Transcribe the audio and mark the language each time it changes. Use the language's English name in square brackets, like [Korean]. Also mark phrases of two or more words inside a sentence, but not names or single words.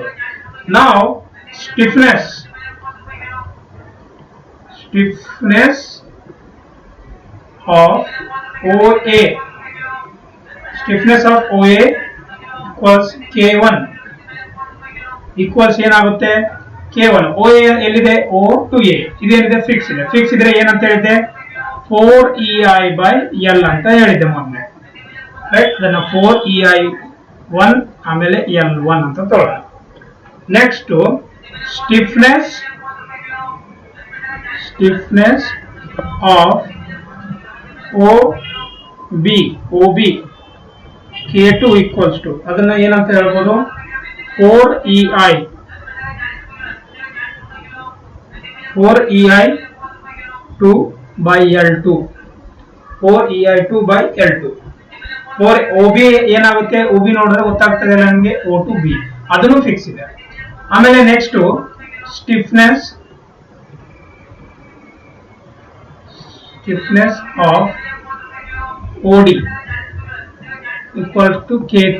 [English] ನಾವು stiffness of OA, stiffness of OA equals K1 equals [Kannada] ಏನಾಗುತ್ತೆ? K1. OA ಎಲ್ಲಿದೆ? [English] O to A. [Kannada] ಇದೇನಿದೆ? ಫಿಕ್ಸ್ ಇದೆ. ಫಿಕ್ಸ್ ಇದ್ರೆ ಏನಂತ ಹೇಳಿದ್ದೆ? 4EI/L ಅಂತ ಹೇಳಿದ್ದೆ ಮೊನ್ನೆ, ರೈಟ್? ಅದನ್ನ 4EI1 ಆಮೇಲೆ L1 ಅಂತ ತಗೊಳ್ಳೋಣ. [English] next stiffness of OB K2 equals to, [Kannada] ಅದನ್ನ ಏನಂತ ಹೇಳ್ಬೋದು? [English] 4EI2/L2. [Kannada] 4EI2/L2. OB ಏನಾಗುತ್ತೆ? OB ನೋಡಿದ್ರೆ ಗೊತ್ತಾಗ್ತದೆ ನನಗೆ, [English] O to B. [Kannada] ಅದನ್ನು ಫಿಕ್ಸ್ ಇದೆ. [English] ಆಮೇಲೆ next stiffness of OD equals to K3.